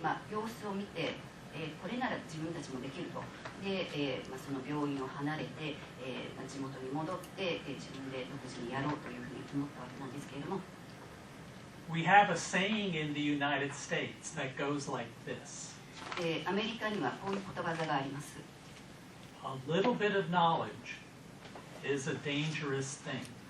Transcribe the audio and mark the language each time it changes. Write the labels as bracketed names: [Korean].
[Japanese] 様子を見て、これなら自分たちもできると。で、その病院を離れて、地元に戻って、自分で独自にやろうというふうに思ったわけなんですけれども。 [English] We have a saying in the United States that goes like this. [Japanese] アメリカにはこういうことわざがあります。 [English] A little bit of knowledge is a dangerous thing.